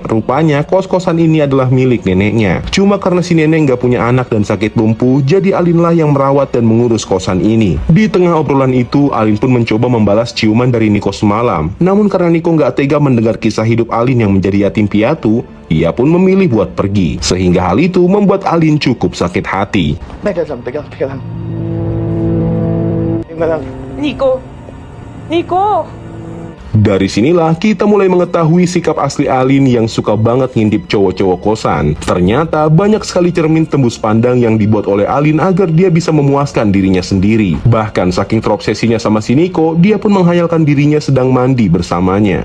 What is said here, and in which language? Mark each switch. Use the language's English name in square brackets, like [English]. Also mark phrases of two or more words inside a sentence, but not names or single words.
[Indonesian] Rupanya kos-kosan ini adalah milik neneknya. Cuma karena si nenek nggak punya anak dan sakit lumpuh, jadi Alinlah yang merawat dan mengurus kosan ini. Di tengah obrolan itu, Alin pun mencoba membalas ciuman dari Nico semalam. Namun karena Nico nggak tega mendengar kisah hidup Alin yang menjadi yatim piatu, ia pun memilih buat pergi. Sehingga hal itu membuat Alin cukup sakit hati. [Filipino] Teka lang. Tingnan lang. Nico! Nico! [Indonesian] Dari sinilah kita mulai mengetahui sikap asli Alin yang suka banget ngintip cowok-cowok kosan. Ternyata banyak sekali cermin tembus pandang yang dibuat oleh Alin agar dia bisa memuaskan dirinya sendiri. Bahkan saking terobsesinya sama si Nico, dia pun menghayalkan dirinya sedang mandi bersamanya.